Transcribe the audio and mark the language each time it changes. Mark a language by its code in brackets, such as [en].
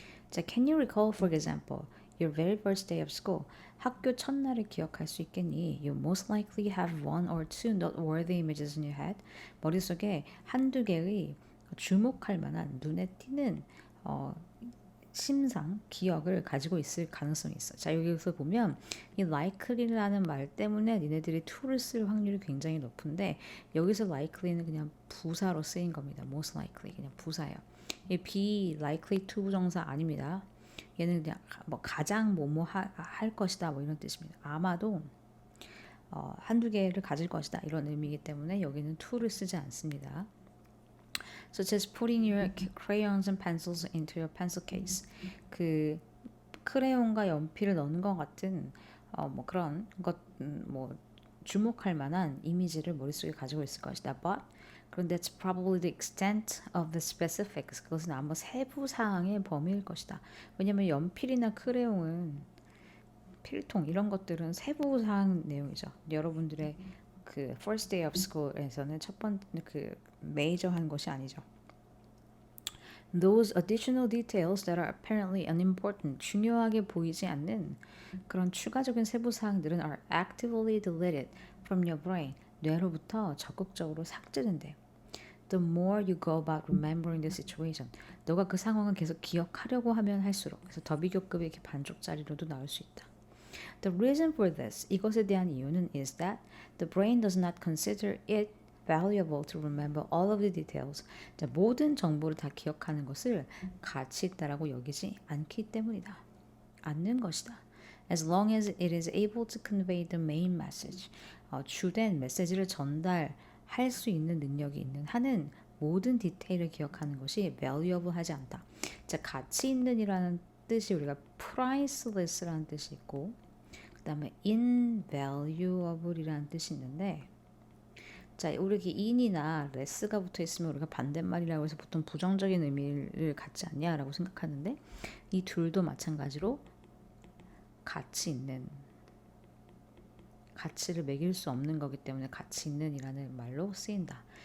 [en] 자, can you recall, for example, your very first day of school? [ko] 학교 첫날을 기억할 수 있겠니? [en] You most likely have one or two noteworthy images in your head. [ko] 머릿속에 한두 개의 주목할 만한, 눈에 띄는 심상, 기억을 가지고 있을 가능성이 있어. 자, 여기서 보면 이 likely라는 말 때문에 니네들이 to를 쓸 확률이 굉장히 높은데, 여기서 likely는 그냥 부사로 쓰인 겁니다. most likely 그냥 부사예요. 이 be likely to 부정사 아닙니다. 얘는 그냥 가장 뭐뭐 할 것이다 뭐 이런 뜻입니다. 아마도 한두 개를 가질 것이다 이런 의미이기 때문에 여기는 to를 쓰지 않습니다. [en] such as putting your crayons and pencils into your pencil case. [ko] 그 크레용과 연필을 넣는 것 같은 뭐 그런 것 뭐 주목할 만한 이미지를 머릿속에 가지고 있을 것이다. [en] But [ko] 그런데 [en] that's probably the extent of the specifics. [ko] 그것은 아마 세부 사항의 범위일 것이다. 왜냐하면 연필이나 크레용은 필통 이런 것들은 세부 사항 내용이죠. 여러분들의 그 [en] first day of school [ko] 에서는 첫 번째 그 메이저한 것이 아니죠. [en] Those additional details that are apparently unimportant, [ko] 중요하게 보이지 않는 그런 추가적인 세부 사항들은 [en] are actively deleted from your brain. [ko] 뇌로부터 적극적으로 삭제된대. [en] The more you go about remembering the situation, [ko] 너가 그 상황을 계속 기억하려고 하면 할수록, 그래서 더비교급의 이렇게 반쪽짜리로도 나올 수 있다. [en] The reason for this, [ko] 이것에 대한 이유는 [en] is that the brain does not consider it valuable to remember all of the details. [ko] 자, 모든 정보를 다 기억하는 것을 가치 있다라고 여기지 않기 때문이다. 않는 것이다. [en] As long as it is able to convey the main message. [ko] 주된 메시지를 전달할 수 있는 능력이 있는 한은 모든 디테일을 기억하는 것이 valuable 하지 않다. 자, 가치 있는이라는 뜻이 우리가 priceless라는 뜻이 있고 그 다음에 invaluable이라는 뜻이 있는데 자, 우리 이렇게 in이나 less가 붙어 있으면 우리가 반대말이라고 해서 보통 부정적인 의미를 갖지 않냐라고 생각하는데 이 둘도 마찬가지로 가치 있는 가치를 매길 수 없는 거기 때문에 가치 있는이라는 말로 쓰인다.